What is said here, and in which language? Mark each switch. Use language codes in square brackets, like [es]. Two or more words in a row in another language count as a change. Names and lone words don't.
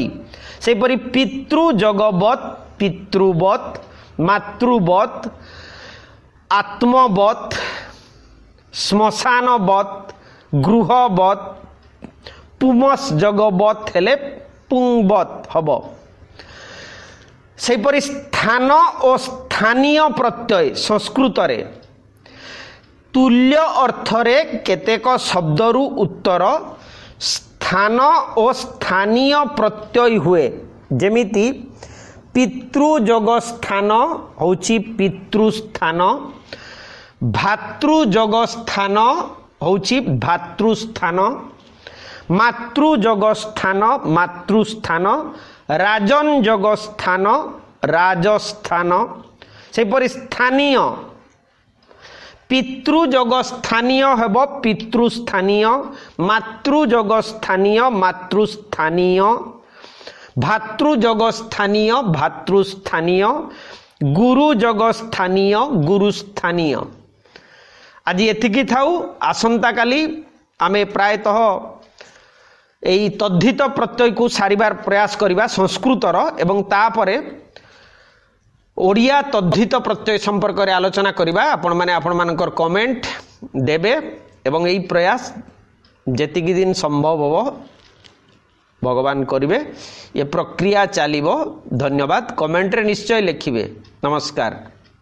[or] ସେହିପରି ପିତୃ ଯୋଗ ବତ୍ ପିତୃବତ୍, ମାତୃବତ୍ ଆତ୍ମବତ୍, ଶ୍ମଶାନବତ୍ ଗୃହବତ୍, ପୁମସ୍ ଯୋଗ ବତ୍ ହେଲେ ପୁଂବତ୍ ହବ। ସେହିପରି ସ୍ଥାନ ଓ ସ୍ଥାନୀୟ ପ୍ରତ୍ୟୟ ସଂସ୍କୃତରେ ତୁଲ୍ୟ ଅର୍ଥରେ କେତେକ ଶବ୍ଦରୁ ଉତ୍ତର ସ୍ଥାନ ଓ ସ୍ଥାନୀୟ ପ୍ରତ୍ୟୟ ହୁଏ ଯେମିତି ପିତୃଯୋଗ ସ୍ଥାନ ହେଉଛି ପିତୃସ୍ଥାନ ଭ୍ରାତୃଯୋଗ ସ୍ଥାନ ହେଉଛି ଭ୍ରାତୃସ୍ଥାନ ମାତୃଯୋଗ ସ୍ଥାନ ମାତୃସ୍ଥାନ ରାଜନ୍ ଯୋଗ ସ୍ଥାନ ରାଜସ୍ଥାନ ସେପରି ସ୍ଥାନୀୟ ପିତୃଯୋଗ ସ୍ଥାନୀୟ ହେବ ପିତୃସ୍ଥାନୀୟ ମାତୃଯୋଗ ସ୍ଥାନୀୟ ମାତୃସ୍ଥାନୀୟ ଭ୍ରାତୃଯୋଗ ସ୍ଥାନୀୟ ଭ୍ରାତୃସ୍ଥାନୀୟ ଗୁରୁଯୋଗ ସ୍ଥାନୀୟ ଗୁରୁସ୍ଥାନୀୟ। ଆଜି ଏତିକି ଥାଉ ଆସନ୍ତା କାଲି ଆମେ ପ୍ରାୟତଃ ଏହି ତଦ୍ଧିତ ପ୍ରତ୍ୟୟ କୁ ସାରିବାର ପ୍ରୟାସ କରିବା ସଂସ୍କୃତର ଏବଂ ତାପରେ ଓଡ଼ିଆ ତଦ୍ଧିତ ପ୍ରତ୍ୟୟ ସମ୍ପର୍କ ରେ ଆଲୋଚନା କରିବା। ଆପଣ ମାନେ ଆପଣ ମାନଙ୍କର କମେଣ୍ଟ ଦେବେ ଏବଂ ଏହି ପ୍ରୟାସ ଯେତିକି ଦିନ ସମ୍ଭବ ହୋ ଭଗବାନ କରିବେ। ଯେ ପ୍ରକ୍ରିୟା ଚାଲିବ। ଧନ୍ୟବାଦ। କମେଣ୍ଟ ରେ ନିଶ୍ଚୟ ଲେଖିବେ। ନମସ୍କାର।